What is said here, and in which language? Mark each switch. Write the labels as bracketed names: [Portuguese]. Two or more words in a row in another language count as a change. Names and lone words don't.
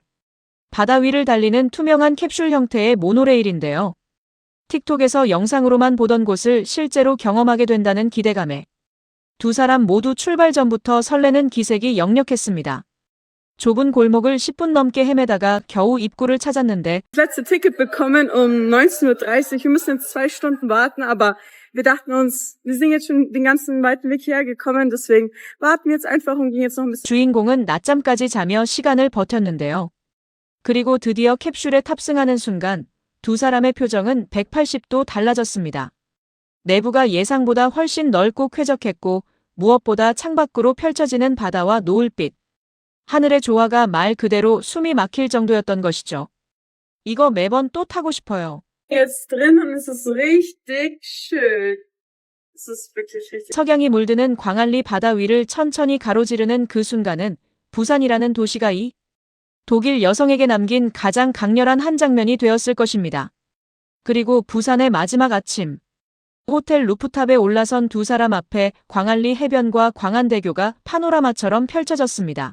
[Korean] 바다 위를 달리는 투명한 캡슐 형태의 모노레일인데요. 틱톡에서 영상으로만 보던 곳을 실제로 경험하게 된다는 기대감에 두 사람 모두 출발 전부터 설레는 기색이 역력했습니다. 좁은 골목을 10분 넘게 헤매다가 겨우 입구를 찾았는데 [German] Das letzte Ticket bekommen um 19:30 Uhr. Wir müssen jetzt 2 Stunden warten, aber wir dachten uns, wir sind jetzt schon den ganzen weiten Weg hierher gekommen, deswegen warten wir jetzt einfach und gehen jetzt noch ein bisschen. [Korean] 주인공은 낮잠까지 자며 시간을 버텼는데요. 그리고 드디어 캡슐에 탑승하는 순간 두 사람의 표정은 180도 달라졌습니다. 내부가 예상보다 훨씬 넓고 쾌적했고 무엇보다 창밖으로 펼쳐지는 바다와 노을빛, 하늘의 조화가 말 그대로 숨이 막힐 정도였던 것이죠. 이거 매번 또 타고 싶어요. [German] Jetzt drin und es ist richtig schön. Es ist wirklich richtig. [Korean] 석양이 물드는 광안리 바다 위를 천천히 가로지르는 그 순간은 부산이라는 도시가 이 독일 여성에게 남긴 가장 강렬한 한 장면이 되었을 것입니다. 그리고 부산의 마지막 아침. 호텔 루프탑에 올라선 두 사람 앞에 광안리 해변과 광안대교가 파노라마처럼 펼쳐졌습니다.